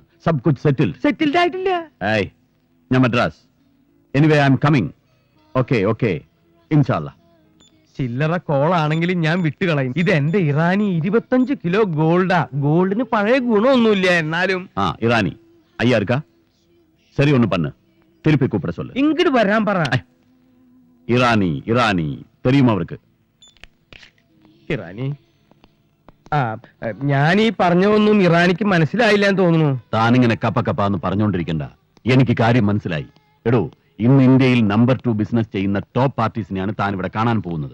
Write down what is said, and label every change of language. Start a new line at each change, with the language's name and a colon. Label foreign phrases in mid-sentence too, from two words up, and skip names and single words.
Hindi: सब कुछ
Malayalam: സെറ്റിൽഡ് ആയിട്ടില്ല. ഞാൻ മദ്രാസ്.
English: anyway I am coming.
Malayalam: ഓക്കെ ഇൻഷാല്ലാ. ചില്ലറ കോളാണെങ്കിലും ഞാൻ വിട്ടുകളയും. ഇത് എന്റെ ഇറാനി 25 കിലോ ഗോൾഡാ. ഗോൾഡിന് പഴയ ഗുണമൊന്നുമില്ല, എന്നാലും.
Tamil: ഇറാനി ஐயா இருக்கா? சரி ஒண்ணு பண்ணு, திருப்பி கூப்பிட சொல்லு.
Malayalam: ഇങ്ങോട്ട് വരാൻ പറ. ഇറാനി தெரியுமா അവർക്ക്? ഇറാനി? ഞാൻ ഈ പറഞ്ഞതൊന്നും ഇറാനിക്ക് മനസ്സിലായില്ല എന്ന് തോന്നുന്നു. താനിങ്ങനെ കപ്പന്ന് പറഞ്ഞോണ്ടിരിക്കണ്ട, എനിക്ക് കാര്യം മനസ്സിലായി. എടോ, ഇന്ന് ഇന്ത്യയിൽ നമ്പർ 2 ബിസിനസ് ചെയ്യുന്ന ടോപ്പ് പാർട്ടീസിനെയാണ് താൻ ഇവിടെ കാണാൻ പോകുന്നത്.